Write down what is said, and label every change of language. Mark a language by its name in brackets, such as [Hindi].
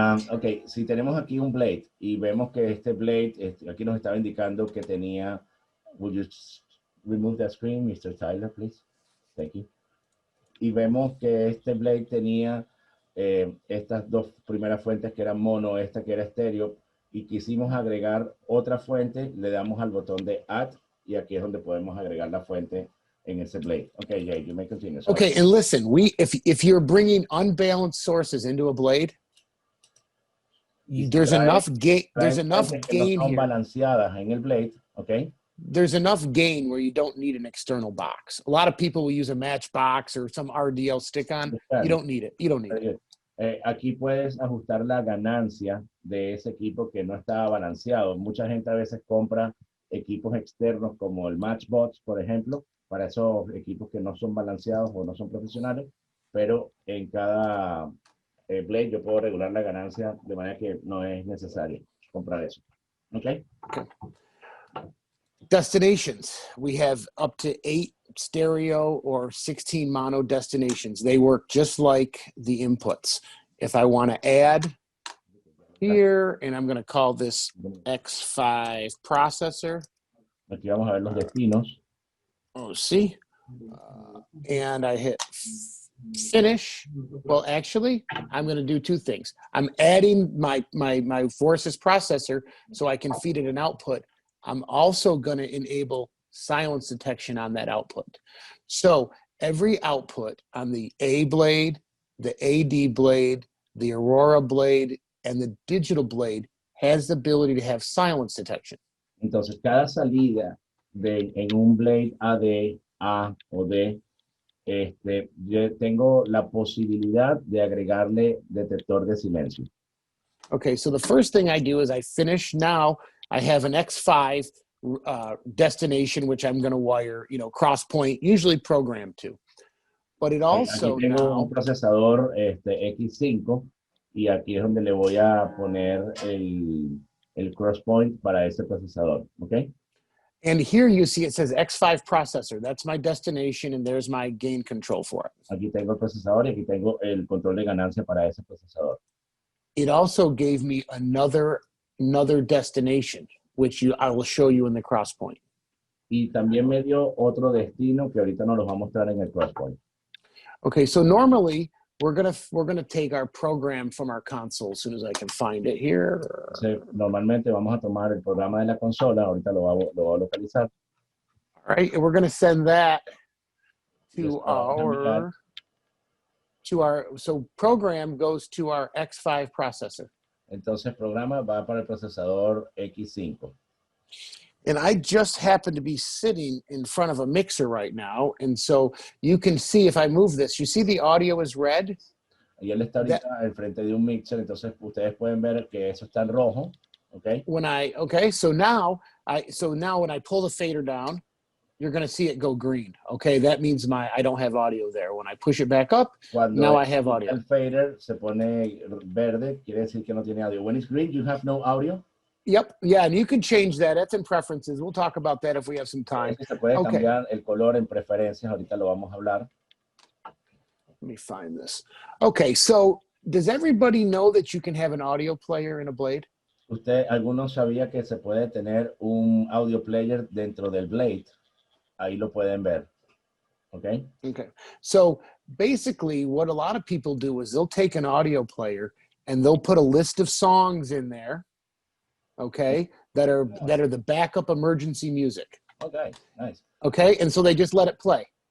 [Spanish] Ok, si tenemos aquí un blade y vemos que este blade, aquí nos estaba indicando que tenía, [English] would you remove the screen, Mr. Tyler, please? Thank you. [Spanish] Y vemos que este blade tenía estas 2 primeras fuentes que eran mono, esta que era estéreo, y quisimos agregar otra fuente, le damos al botón de add, y aquí es donde podemos agregar la fuente en ese blade. [English] Okay, Jay, you may continue. Sorry. Okay, and listen, if you're bringing unbalanced sources into a blade, there's enough gain. There's enough gain [Spanish] no son [English] here. [Spanish] Balanceadas en el blade, okay? [English] There's enough gain where you don't need an external box. A lot of people will use a match box or some RDL stick-on. You don't need it. You don't need it. [Spanish] Aquí puedes ajustar la ganancia de ese equipo que no está balanceado. Mucha gente a veces compra equipos externos como el Matchbox, por ejemplo, para esos equipos que no son balanceados o no son profesionales, pero en cada blade yo puedo regular la ganancia de manera que no es necesario comprar eso. [English] Okay? Okay. Destinations. We have up to 8 stereo or 16 mono destinations. They work just like the inputs. If I want to add here, and I'm going to call this X5 processor. [Spanish] Aquí vamos a ver los destinos. [English] Oh, see? And I hit finish. Well, actually, I'm going to do 2 things. I'm adding my Forces processor so I can feed it an output. I'm also going to enable silence detection on that output. So every output on the A blade, the AD blade, the Aurora blade, and the digital blade has the ability to have silence detection. [Spanish] Entonces, cada salida en un blade AD, A o D, yo tengo la posibilidad de agregarle detector de silencio. [English] Okay, so the first thing I do is I finish. Now I have an X5 destination, which I'm going to wire, cross point, usually programmed to. But it also [Spanish] aquí tengo un procesador X5 y aquí es donde le voy a poner el cross point para ese procesador, ¿ok? [English] And here you see it says X5 processor. That's my destination, and there's my gain control for it. [Spanish] Aquí tengo el procesador y aquí tengo el control de ganancia para ese procesador. [English] It also gave me another destination, which I will show you in the cross point. [Spanish] Y también me dio otro destino que ahorita nos los va a mostrar en el cross point. [English] Okay, so normally we're gonna take our program from our console as soon as I can find it here. [Spanish] Normalmente vamos a tomar el programa de la consola, ahorita lo va a localizar. [English] All right, and we're gonna send that to so program goes to our X5 processor. [Spanish] Entonces programa va para el procesador X5. [English] And I just happen to be sitting in front of a mixer right now. And so you can see if I move this, you see the audio is red. [Spanish] Y él está ahorita al frente de un mixer, entonces ustedes pueden ver que eso está en rojo, okay? [English] So now when I pull the fader down, you're going to see it go green. Okay, that means I don't have audio there. When I push it back up, now I have audio. [Spanish] El fader se pone verde, quiere decir que no tiene audio. [English] When it's green, you have no audio. Yep. Yeah, and you can change that. That's in preferences. We'll talk about that if we have some time. [Spanish] Se puede [English] Okay. [Spanish] cambiar el color en preferencias. Ahorita lo vamos a hablar. [English] Let me find this. Okay, so does everybody know that you can have an audio player in a blade? [Spanish] ¿Usted, alguno sabía que se puede tener un audio player dentro del blade? Ahí lo pueden ver. Okay. [English] Okay. So basically what a lot of people do is they'll take an audio player and they'll put a list of songs in there, okay, that are the backup emergency music. Okay, nice. Okay, and so they just let it play.